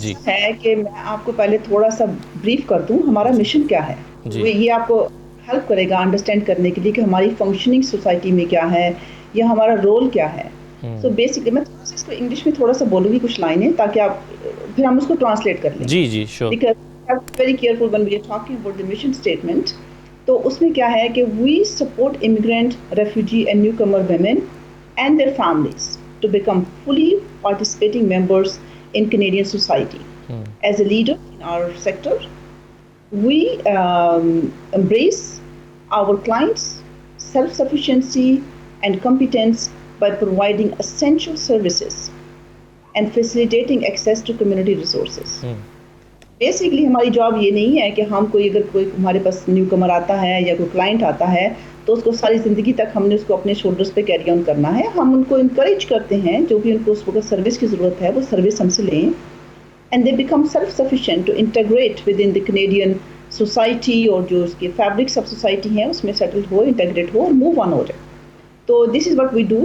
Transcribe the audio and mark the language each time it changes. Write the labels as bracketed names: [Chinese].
[Urdu] جی ہے کہ میں آپ کو پہلے تھوڑا سا بریف کر دوں ہمارا مشن کیا ہے. یہ آپ کو ہیلپ کرے گا انڈرسٹینڈ کرنے کے لیے کہ ہماری فنکشننگ سوسائٹی میں کیا ہے یا ہمارا رول کیا ہے. سو بیسکلی میں اس کو انگلش میں تھوڑا سا بولوں گی کچھ لائنیں تاکہ آپ پھر ہم اس کو ٹرانسلیٹ کر لیں. جی sure. [English] Very careful when we are talking about the mission statement. [Urdu] تو اس میں کیا ہے کہ [English] we support immigrant, refugee and newcomer women and their families to become fully participating members in Canadian society. As a leader in our sector, we embrace our clients' self-sufficiency and competence by providing essential services and facilitating access to community resources. [Urdu] Basically ہماری job یہ نہیں ہے کہ ہم اگر کوئی ہمارے پاس new کمر آتا ہے یا کوئی کلائنٹ آتا ہے تو اس کو ساری زندگی تک ہم نے اس کو اپنے شولڈرز پہ کیری آن کرنا ہے. ہم ان کو انکریج کرتے ہیں جو بھی ان کو اس وقت سروس کی ضرورت ہے وہ سروس ہم سے لیں، [English] and they become self sufficient to integrate with in the Canadian society, [Urdu] اور جو اس کی فیبرکس آف سوسائٹی ہیں اس میں سیٹل ہو، انٹیگریٹ ہو اور موو آن ہو جائے. تو [English] This is what we do.